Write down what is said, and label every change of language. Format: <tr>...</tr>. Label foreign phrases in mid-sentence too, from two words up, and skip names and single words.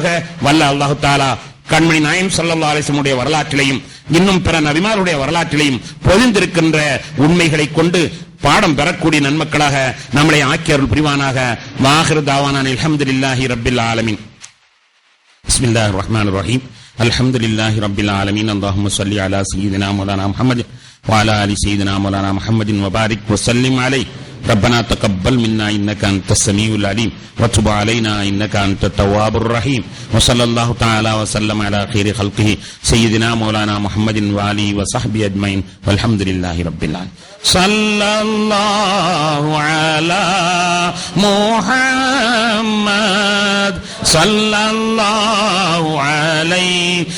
<ta>வல்ல</ta> <ar>الله تعالى</ar> <ta>கண்மணி நாயகம்</ta> <ar>صلى الله عليه وسلم</ar> <ta>உடைய வரலாற்றிலையும் இன்னும் பிற நபிமாருடைய வரலாற்றிலையும் பொதிந்திருக்கின்ற உண்மைகளை கொண்டு பாடம் பெறக்கூடிய நன்மக்களாக நம்மளை ஆக்கி அருள் புரிவானாக.</ta> <ar>وآخر دعوانا الحمد لله رب العالمين. بسم الله الرحمن الرحيم. الحمد لله رب العالمين. اللهم صل على سيدنا مولانا محمد و على آل سيدنا مولانا محمد و بارك و سلم عليه. ربنا تقبل منا إنك أنت السميع العليم وتب علينا إنك أنت التواب الرحيم وصلى الله تعالى وسلم على خير خلقه سيدنا مولانا محمد وآله وصحبه أجمعين والحمد لله رب العالمين. صلى الله على محمد صلى الله عليه</ar>